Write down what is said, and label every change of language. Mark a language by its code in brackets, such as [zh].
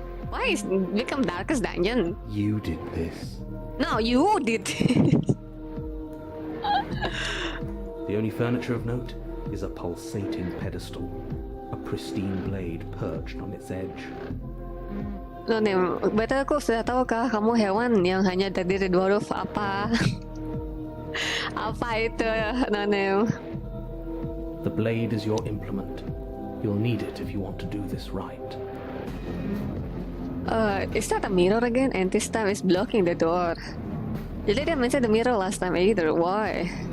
[en] Why is it become darkest dungeon? You did this. No, you did this. The only furniture of note is a pulsating pedestal, a pristine blade perched on its edge. [id] Loh, Nem, betul aku sudah tahukah kamu hewan yang hanya terdiri dari 2 huruf apa? Apa itu, Nem? [en] The blade is your implement. You'll need it if you want to do this right. Is that a mirror again? And this time is blocking the door. You didn't mention the mirror last time either. Why?